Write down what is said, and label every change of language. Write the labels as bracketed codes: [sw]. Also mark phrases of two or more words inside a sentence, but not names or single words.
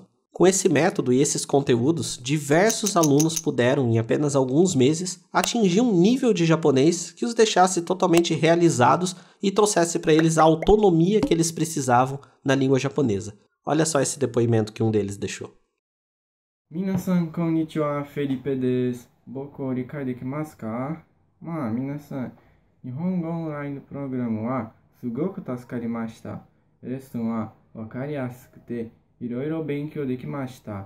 [pt] Com esse método e esses conteúdos, diversos alunos puderam, em apenas alguns meses, atingir um nível de japonês que os deixasse totalmente realizados e trouxesse para eles a autonomia que eles precisavam na língua japonesa. Olha só esse depoimento que um deles deixou. [ja] 皆さん、こんにちは、Felipeです. 僕を理解できますか？皆さん、日本語オンラインプログラムはすごく助かりました. レッスンはわかりやすくていろいろ勉強できました。